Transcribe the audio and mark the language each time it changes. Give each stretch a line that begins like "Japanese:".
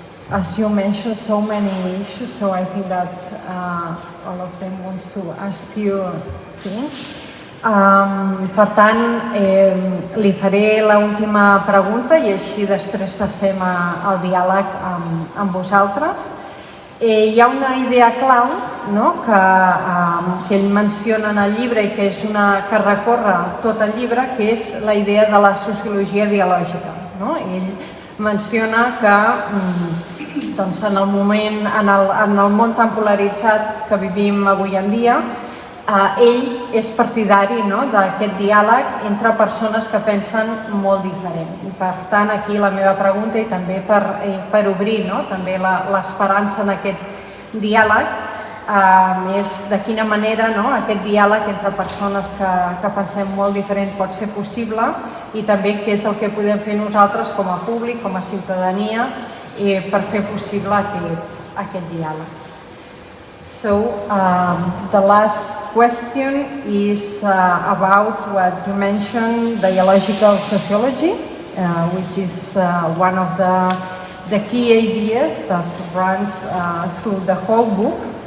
English: As you mentioned, so many issues, so I think that all of them want to ask you things.
Catalan: Per tant, li faré l'última pregunta i així després passem al diàleg amb vosaltres. Hi ha una idea clau, no?, que ell menciona en el llibre i que és que recorre tot el llibre, que és la idea de la sociologia dialògica. No? Ell menciona que doncs, en el món tan polaritzat que vivim avui en dia, ell és partidari, no?, d'aquest diàleg entre persones que pensen molt diferent. I per tant, aquí la meva pregunta, i també per obrir, no?, també l'esperança en aquest diàleg, és de quina manera, no?, aquest diàleg entre persones que pensem molt diferent pot ser possible, i també què és el que podem fer nosaltres com a públic, com a ciutadania, per fer possible aquest diàleg.
English: So, the last question is about what you mentioned, dialogical sociology, which is one of the key ideas that runs through the whole book.